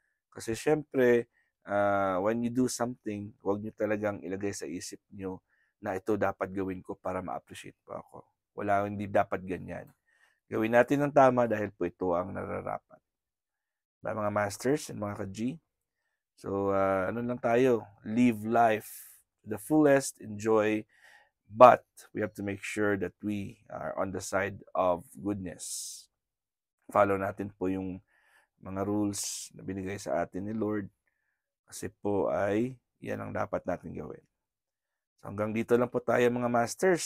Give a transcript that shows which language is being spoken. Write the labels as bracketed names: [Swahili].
[Filipino] Kasi syempre, [English] when you do something, [Filipino] huwag nyo talagang ilagay sa isip nyo na ito dapat gawin ko para ma-appreciate po ako. Hindi dapat ganyan. Gawin natin ng tama dahil po ito ang nararapat. Mga masters and mga ka-G. So, ano lang tayo? [English] Live life to the fullest, enjoy, but we have to make sure that we are on the side of goodness. [Filipino] Follow natin po yung mga rules na binigay sa atin ni Lord, kasi po ay yan ang dapat natin gawin. So hanggang dito lang po tayo mga masters.